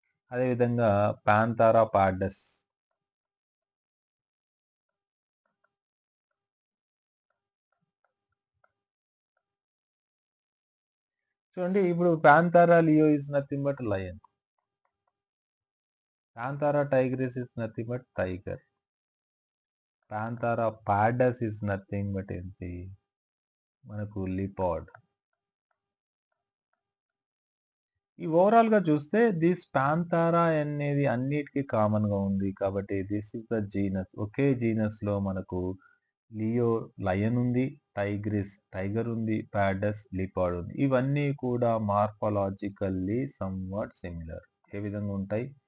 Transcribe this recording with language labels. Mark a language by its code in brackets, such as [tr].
[te] అదే విధంగా Panthera pardus. చూడండి ఇప్పుడు [en] Panthera leo is nothing but lion. Panthera tigris is nothing but tiger. Panthera pardus is nothing but [te] ఏంటి మనకు [en] leopard. [te] ఈ ఓవరాల్‌గా చూస్తే దిస్ పాంథారా అనేది అన్నిటికి కామన్‌గా ఉంది. కాబట్టి [en] This is the genus. [te] ఒకే జీనస్‌లో మనకు లయన్ ఉంది, టైగర్ ఉంది, పాడస్ లిపార్డ్ ఉంది. ఇవన్నీ కూడా [en] Morphologically somewhat similar. [te] ఏ విధంగా ఉంటాయి?